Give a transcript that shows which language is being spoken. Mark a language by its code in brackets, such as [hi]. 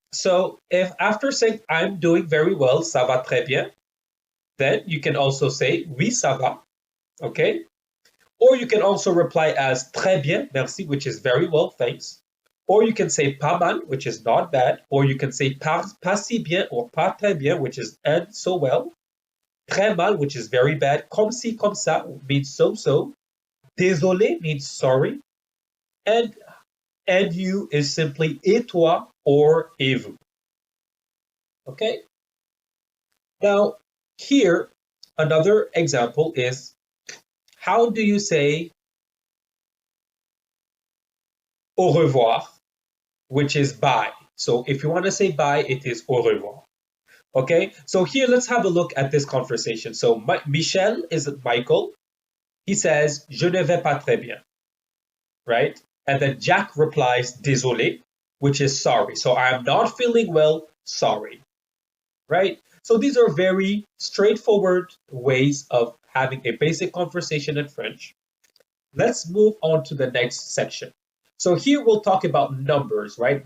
[en] So if after saying I'm doing very well, [fr] ça va très bien, [en] then you can also say [fr] oui, ça va. [en] Okay? Or you can also reply as [fr] très bien, merci, [en] which is very well, thanks. Or you can say [fr] pas mal, [en] which is not bad. Or you can say [fr] pas si bien [en] or [fr] pas très bien, [en] which is and so well. [fr] Très mal, [en] which is very bad. [fr] Comme si, comme ça [en] means so. [fr] Désolé [en] means sorry. And you is simply [fr] et toi [en] or [fr] et vous. [en] Okay? Now, here, another example is how do you say [fr] au revoir, [en] which is bye. So if you want to say bye, it is [fr] au revoir. [en] Okay, so here let's have a look at this conversation. So Michel is Michael. He says, [fr] je ne vais pas très bien, [en] right? And then Jack replies, [fr] désolé, [en] which is sorry. So I am not feeling well, sorry, right? So these are very straightforward ways of having a basic conversation in French. Let's move on to the next section. So here we'll talk about numbers, right?